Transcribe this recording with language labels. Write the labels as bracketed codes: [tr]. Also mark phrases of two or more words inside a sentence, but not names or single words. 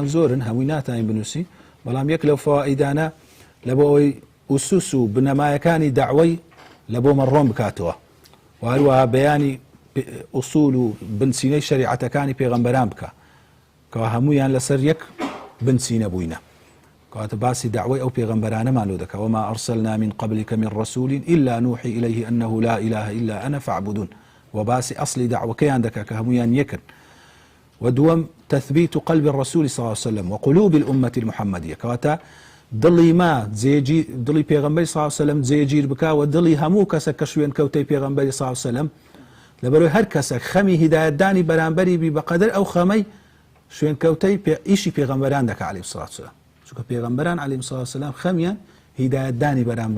[ckb] زۆرن هەمووی ناتوانین بنووسی بەڵام یەک لەو فەوائیدانە لە بۆ ئەوەی ئوسوس و بنەمایەکانی داعوەی لە بۆ مەڕۆم بکاتەوە و هەروەها بەیانی ئوسوول و بنچینەی شەریعەتەکانی پێغەمبەران بکە کەوا هەموویان لەسەر یەک بنچینە بووینە کەواتە باسی داعوەی ئەو پێغەمبەرانەمان لۆ دەکا [ar] وما ئەرسەلنا من قبلك من رسول إلا نوحي إليه أنه لا إله إلا أنا فاعبدون [ckb] وباسي أصلي دعوەکەیان دەکا کە هەموویان یەکن ودوم [ar] تثبيت قلب الرسول صلى الله عليه وسلم وقلوب الأمة المحمدية [ckb] كواتا دڵی ما دڵی پێغەمبەری [ar] صلی الله عليه وسلم [ckb] جێگیر بکا و دڵی هەموو کەسە کە شوێن کەوتەی پێغەمبەری [ar] صلی الله عليه وسلم [ckb] لەبەرەوەی هەر کەسێک خەمی هیدایەتدانی بەرامبەری بی بەقەدر ئەو خەمەی شوێن کەوتەی ئیشی پێغەمبەران دەکا [ar] عەلەیهیمۇ الصلاة والسلام [ckb] چونکە پێغەمبەران [ar] عەلەیهیمۇ الصلاة والسلام [ckb] خەمیان هیدایەتدانی بەرامبەر